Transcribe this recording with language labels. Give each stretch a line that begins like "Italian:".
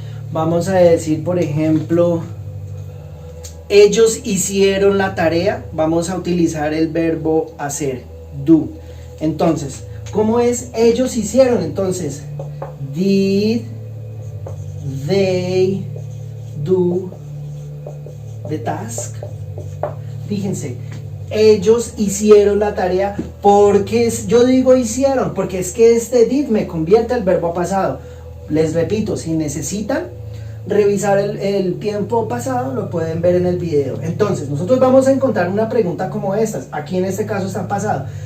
Spanish: Vamos a decir, por ejemplo, ellos hicieron la tarea. Vamos a utilizar el verbo hacer, do. Entonces, ¿cómo es ellos hicieron? Entonces,
English: did they do the task?
Spanish: Fíjense, ellos hicieron la tarea. Porque yo digo hicieron, porque es que este did me convierte el verbo a pasado. Les repito, si necesitan revisar el tiempo pasado, lo pueden ver en el video. Entonces, nosotros vamos a encontrar una pregunta como estas. Aquí en este caso está en pasado.